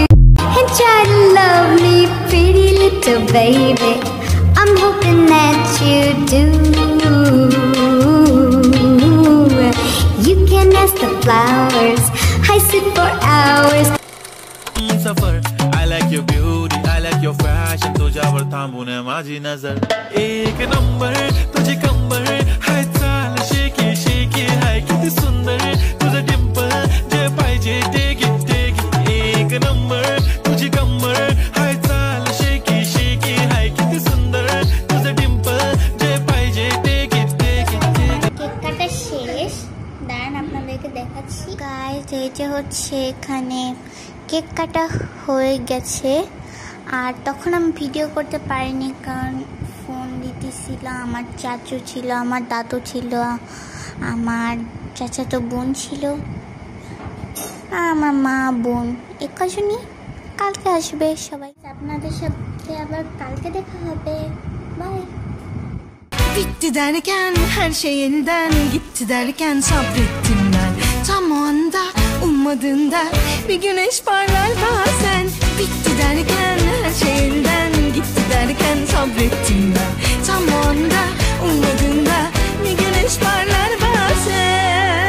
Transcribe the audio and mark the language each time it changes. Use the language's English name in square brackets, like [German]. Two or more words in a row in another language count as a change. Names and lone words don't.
[English] And try to love me, pretty little baby, I'm hoping that you do. You can ask the flowers, I sit for hours. Safar, I like your beauty, I like your fashion. [Marathi] तुझ्यावर थांबून माझी नजर एक नंबर, तुझी कंबर हाय चाल [English] shaky shaky [Marathi] हाय किती सुंदर तुझं डिंपल जे पाहिजे [English] take it [Marathi] एक नंबर तुझी कंबर हाय चाल [English] shaky shaky [Marathi] हाय किती सुंदर तुझं डिंपल जे पाहिजे [English] take it [Bangla] কেক কাটা শেষ, দাঁড়ান আপনাদেরকে দেখাচ্ছি। গাইস এই যে হচ্ছে এখানে কেক কাটা হয়ে গেছে, আর তখন আমি ভিডিও করতে পারিনি কারণ ফোন দিতেছিল। আমার চাচু ছিল, আমার দাদু ছিল, আমার চাচাতো বোন ছিল, আর আমার মা বোন এক কজনই কালকে আসবে সবাই। আপনাদের সাথে আবার কালকে দেখা হবে, বাই। [Turkish] Bitti derken her şey elden gitti derken sabrettim ben. Tam o anda ummadığında bir güneş parlar bazen. Bitti derken her şey elden gitti derken sabrettim ben. Tam o anda ummadığında bir güneş parlar bazen.